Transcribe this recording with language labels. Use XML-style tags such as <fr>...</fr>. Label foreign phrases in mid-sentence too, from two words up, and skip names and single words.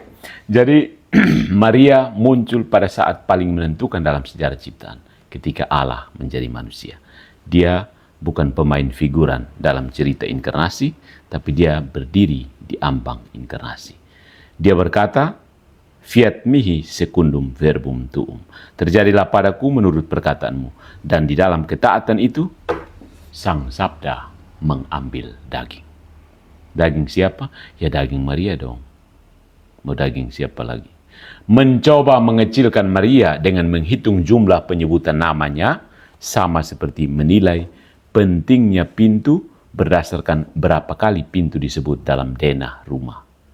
<id>Jadi Maria muncul pada saat paling menentukan dalam sejarah ciptaan, ketika Allah menjadi manusia. Dia bukan pemain figuran dalam cerita inkarnasi, tapi dia berdiri di ambang inkarnasi. Dia berkata,</id> <la>fiat mihi secundum verbum tuum.</la> <id>Terjadilah padaku menurut perkataanmu. Dan di dalam ketaatan itu, sang sabda mengambil daging. Daging siapa? Ya daging Maria dong. Mau daging siapa lagi? Mencoba mengecilkan Maria dengan menghitung jumlah penyebutan namanya, sama seperti menilai pentingnya pintu berdasarkan berapa kali pintu disebut dalam denah rumah.</id>